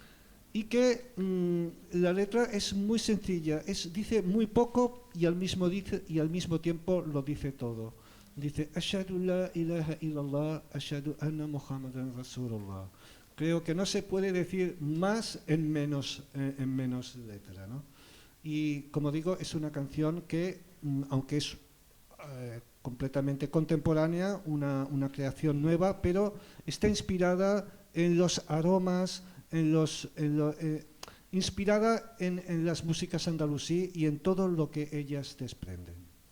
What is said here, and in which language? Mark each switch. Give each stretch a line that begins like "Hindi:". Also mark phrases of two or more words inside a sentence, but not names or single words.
Spanish: y que la letra es muy sencilla, dice muy poco y al mismo tiempo lo dice todo. Dice,
Arabic: أشهد لا إله إلا الله، أشهد أن محمدا رسول الله.
Spanish: Creo que no se puede decir más en menos letra, ¿no? Y como digo, es una canción que, aunque es completamente contemporánea, una creación nueva, pero está inspirada en los aromas, inspirada en las músicas andalusí y en todo lo que ellas desprenden.